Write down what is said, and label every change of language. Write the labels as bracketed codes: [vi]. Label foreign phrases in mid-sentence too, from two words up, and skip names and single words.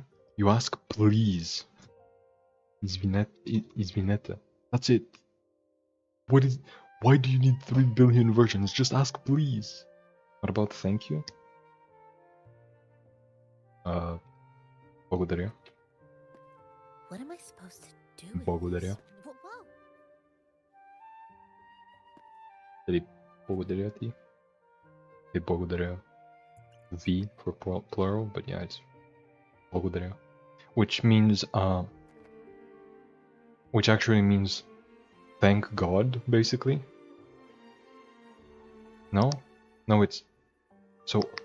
[en] You ask please. Izvinete. That's it. Why do you need 3 billion versions? Just ask please. What about thank you? Благодаря. What am I supposed to do with Благодаря. this? Whoa. [bg] Или благодаря ти. [en] Или благодаря V for plural, but yeah, it's благодаря. Which means, which actually means thank God, basically. No? No, it's... So...